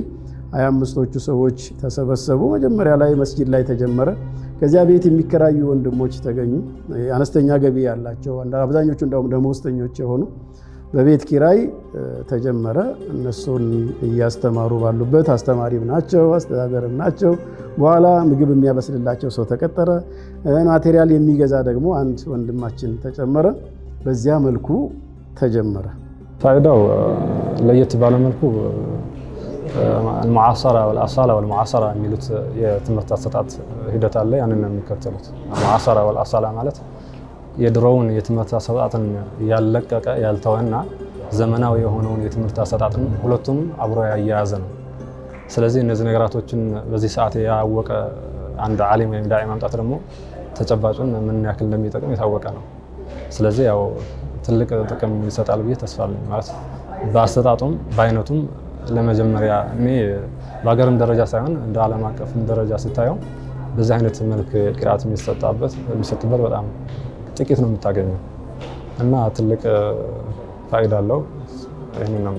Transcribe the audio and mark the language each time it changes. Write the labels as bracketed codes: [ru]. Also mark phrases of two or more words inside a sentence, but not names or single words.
[am] 25ቶቹ ሰዎች ተሰበሰቡ። መጀመሪያ ላይ መስጂድ ላይ ተጀመረ። ከዚያ ቤት የሚከራዩ ወንድሞች ተገኙ፣ አነስተኛ ገቢ ያላቸው፣ አብዛኞቹ እንደውም ደመወዝተኞች የሆኑ በቤት ኪራይ ተጀመረ። እነሱን እያስተማሩ ባሉበት አስተማሪም ናቸው አስተዳደርም ናቸው። በኋላ ምግብ የሚያበስልላቸው ሰው ተቀጠረ። ማቴሪያል የሚገዛ ደግሞ አንድ ወንድማችን ተጨመረ። በዚያ መልኩ ተጀመረ። ፋይዳው ለየት ባለ መልኩ [ar] المعاصرة والأصالة والمعاصرة [am] የሚሉት የትምህርት አሰጣጥ ሂደት አለ። ያንን ነው የሚከተሉት። [ar] المعاصرة والأصالة [am] ማለት የድሮውን የትምህርት አሰጣጥን ያለቀቀ ያልተወና ዘመናዊ የሆነውን የትምህርት አሰጣጥን ሁለቱም አብሮ ያያያዘ ነው። ስለዚህ እነዚህ ነገራቶችን በዚህ ሰዓት ያወቀ አንድ ዓሊም ወይም ዳዒ ማምጣት ደግሞ ተጨባጩን ምን ያክል እንደሚጠቅም የታወቀ ነው። ስለዚህ ያው ትልቅ ጥቅም ይሰጣል ብዬ ተስፋ አለኝ። ማለት በአሰጣጡም በአይነቱም ለመጀመሪያ እኔ በሀገርም ደረጃ ሳይሆን እንደ ዓለም አቀፍም ደረጃ ስታየው በዚህ አይነት መልክ ቅርአት የሚሰጥበት በጣም ጥቂት ነው የምታገኘው እና ትልቅ ፋይዳ አለው። ይሄንን ነው